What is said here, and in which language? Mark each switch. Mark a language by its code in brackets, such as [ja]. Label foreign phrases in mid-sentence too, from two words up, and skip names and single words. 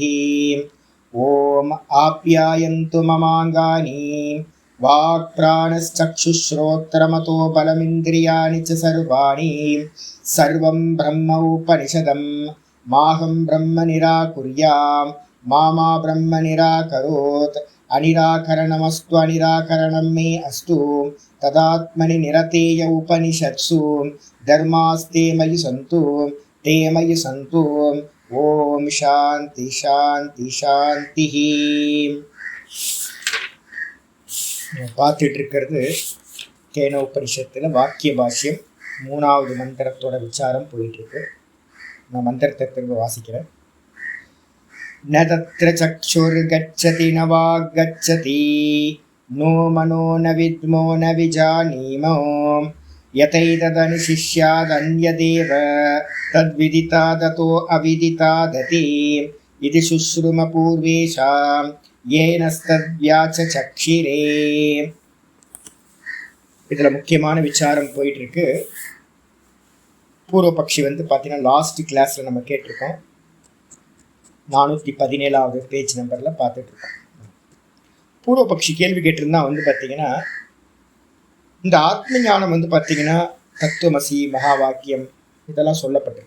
[sa] ॐ आप्यायन्तु ममाङ्गानि वाक्प्राणश्चक्षुश्रोत्रमतो बलमिन्द्रियाणि च सर्वाणि सर्वं ब्रह्म उपनिषदं माहं ब्रह्म निराकुर्याम् मा ब्रह्म निराकरोत्। अनिराकरणमस्तु अनिराकरणं मे अस्तु तदात्मनि निरतेय उपनिषत्सु धर्मास्ते मयि सन्तु ते मयि सन्तु। ॐ शान्ति शान्ति शान्तिः। [ta] பார்த்துட்டு இருக்கிறது கேன உபனிஷத்தில் வாக்கிய பாஷ்யம் 3வது மந்திரத்தோட விசாரம் போயிட்டு இருக்கு. நான் மந்திரத்தை திரும்ப வாசிக்கிறேன். [sa] न तत्र चक्षुर्गच्छति न वाग्गच्छति नो मनो न विद्मो न विजानीमो यतैतदनुशिष्यादन्यदेव तद्विदितादतो अविदितादति इति शुश्रुम पूर्वेषां येनस्तद्व्याचचक्षिरे। [ta] இதில் முக்கியமான விசாரம் போயிட்டு இருக்கு. பூர்வபக்ஷி பார்த்தீங்கன்னா [en] last classil [ta] நம்ம கேட்டிருக்கோம். 417வது [en] page numberil [ta] பார்த்துட்டு இருக்கோம். பூர்வபக்ஷி கேள்வி கேட்டிருந்தா பார்த்தீங்கன்னா இந்த ஆத்ம ஞானம் பார்த்தீங்கன்னா தத்துவமசி மகா வாக்கியம் இதெல்லாம் சொல்லப்பட்டிருக்கு.